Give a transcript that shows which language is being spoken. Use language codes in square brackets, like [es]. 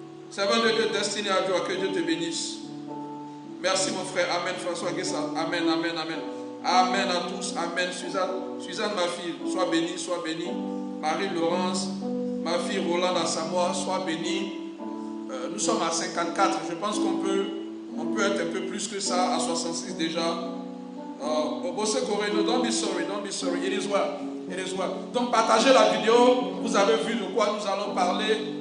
[fr] Servant de Dieu, destiné à Dieu, que Dieu te bénisse. Merci mon frère, amen François Nguessawa, amen, amen, amen. Amen à tous, amen. Suzanne, ma fille, sois bénie, sois bénie. Marie-Laurence, ma fille Roland à Samoa, sois bénie. Nous sommes à 54, je pense qu'on peut être un peu plus que ça, à 66 déjà. [en] Bosse Coreno, don't be sorry, it is well. [fr] Donc partagez la vidéo, vous avez vu de quoi nous allons parler.